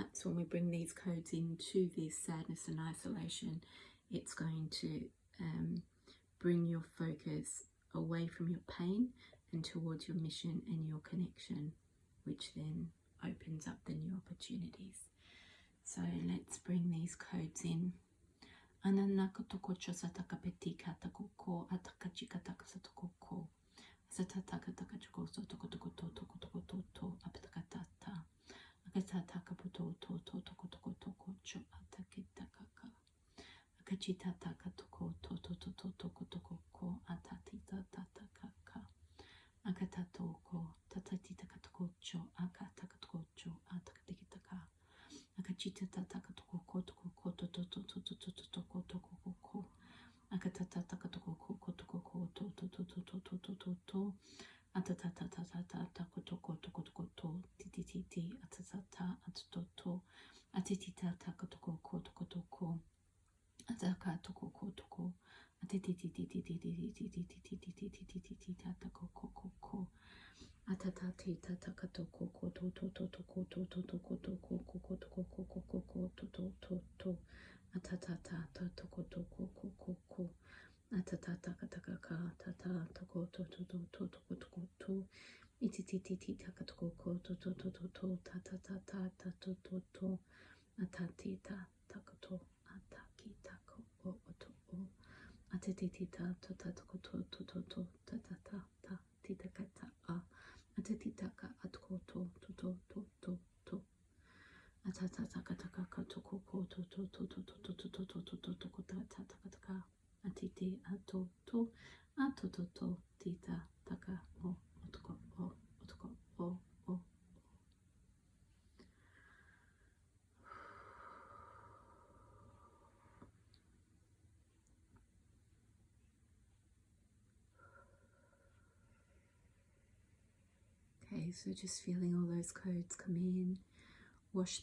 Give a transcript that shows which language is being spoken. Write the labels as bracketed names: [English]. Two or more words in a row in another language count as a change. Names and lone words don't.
[English] So when we bring these codes into this sadness and isolation, it's going to bring your focus away from your pain and towards your mission and your connection, which then opens up the new opportunities. So let's bring these codes in. Ananaka toko chosa taka petika tako ko ataka chika taka satoko ko sataka taka choko toko toko toko toko toko apataka tata akataka poto to toko toko toko cho atakitaka akachita taka toko to toko toko ko atatita tataka akatatoko tatatita katoko cho akataka toko cho atakatikitaka akachita tataka toko ko toko ko to toko toko Akatata takatoko kotoko to to to to to to to to to. Atatata tatata takotoko toko toko to tititi atatata atoto atitita takotoko kotoko toko ataka toko kotoko atititi takoko koko atatati takatoko koto to to to koto to to koto koko koto koko koko to to to to atatata toko toko koko atatata kataka tata toko to to to to to to to itititi takatoko koto to to to to tatata to to to atatita takato ataki tako o to o atatita to toko to to to to tatata ta titakata a atatitaka atko to to to to to to atatata kataka to koko to to to to to to to to to to to tataka atiti ato to tita taka o otoko o otoko o o. Okay, so just feeling all those codes come in, wash